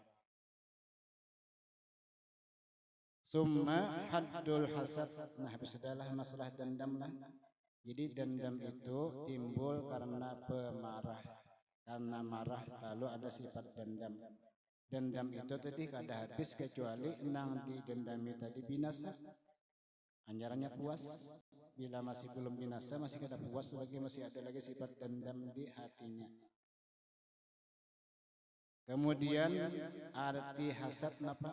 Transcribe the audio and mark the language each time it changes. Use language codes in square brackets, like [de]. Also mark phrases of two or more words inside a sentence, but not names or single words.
[ar] Summa haddul hasad. [id] Nah sudahlah masalah dendam lah. Jadi dendam itu timbul karena pemarah. Karena marah lalu ada sifat dendam. [bjn] Dendam itu tadi kada habis kecuali nang didendami tadi binasa. Anjarannya puas. Bila masih belum binasa masih kada puas lagi, masih ada lagi sifat dendam di hatinya. Kemudian arti hasad napa?